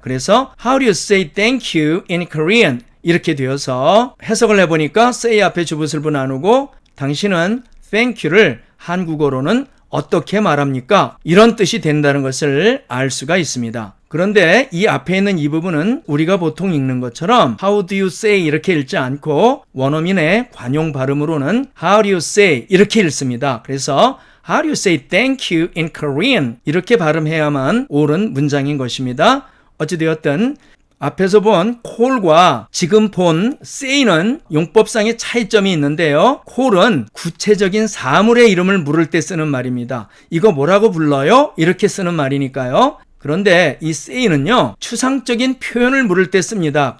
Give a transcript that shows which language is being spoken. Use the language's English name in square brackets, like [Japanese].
[Korean] 그래서 [English] how do you say thank you in Korean [Korean] 이렇게 되어서 해석을 해보니까 say 앞에 주부술부 나누고 당신은 thank you를 한국어로는 어떻게 말합니까? 이런 뜻이 된다는 것을 알 수가 있습니다. 그런데 이 앞에 있는 이 부분은 우리가 보통 읽는 것처럼 [English] How do you say [Korean] 이렇게 읽지 않고 원어민의 관용 발음으로는 How do you say 이렇게 읽습니다. 그래서 [English] How do you say thank you in Korean [Korean] 이렇게 발음해야만 옳은 문장인 것입니다. 어찌되었든 앞에서 본 call과 지금 본 say는 용법상의 차이점이 있는데요. call은 구체적인 사물의 이름을 물을 때 쓰는 말입니다. 이거 뭐라고 불러요? 이렇게 쓰는 말이니까요. 그런데 이 say는요, 추상적인 표현을 물을 때 씁니다.